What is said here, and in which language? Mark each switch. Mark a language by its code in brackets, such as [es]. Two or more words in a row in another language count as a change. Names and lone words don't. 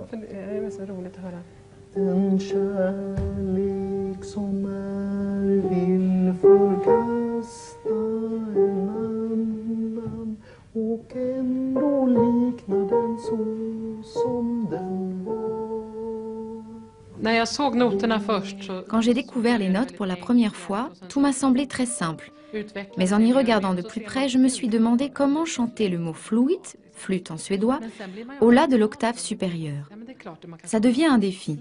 [sv] Det är så roligt att höra. En kärlek som är vill förkasta en annan och ändå liknar den så som den var. [fr] Quand j'ai découvert les notes pour la première fois, tout m'a semblé très simple. Mais en y regardant de plus près, je me suis demandé comment chanter le mot flûte, flûte en suédois, au la de l'octave supérieure. Ça devient un défi.